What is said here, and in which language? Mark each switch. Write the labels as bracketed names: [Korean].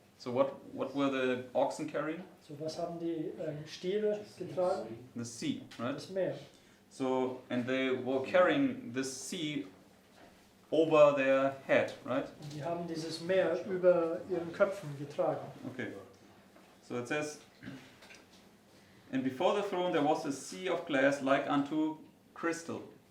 [English] So what were the oxen carrying? [German] So was haben die Stiere getragen? [English] The sea, right? [German] Das Meer. [English] So, and they were carrying this sea over their head, right? [German] Und die haben dieses Meer über ihren Köpfen getragen. [English] Okay. So it says, "And before the throne there was a sea of glass like unto crystal."